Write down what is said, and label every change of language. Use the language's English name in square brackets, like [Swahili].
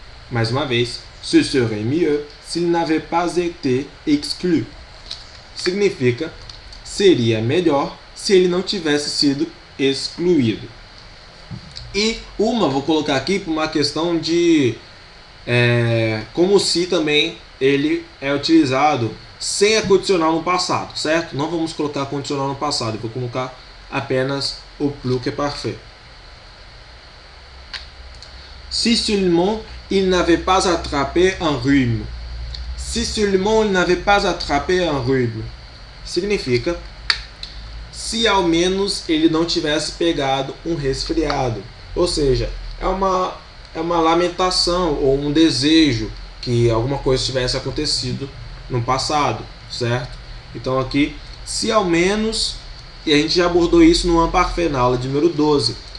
[Portuguese] Mais uma vez, [French] ce serait mieux s'il n'avait pas été exclu. [Portuguese] Significa, seria melhor se ele não tivesse sido excluído. E vou colocar aqui por uma questão de como se também ele é utilizado sem a condicional no passado, certo? Não vamos colocar a condicional no passado, eu vou colocar apenas o plus que parfait. [French] Si seulement il n'avait pas attrapé un rhume. Si seulement il n'avait pas attrapé un rhume. [Portuguese] Significa se ao menos ele não tivesse pegado um resfriado. Ou seja, é uma lamentação ou um desejo que alguma coisa tivesse acontecido no passado, certo? Então aqui, se ao menos, e a gente já abordou isso no imparfait, na aula de número 12.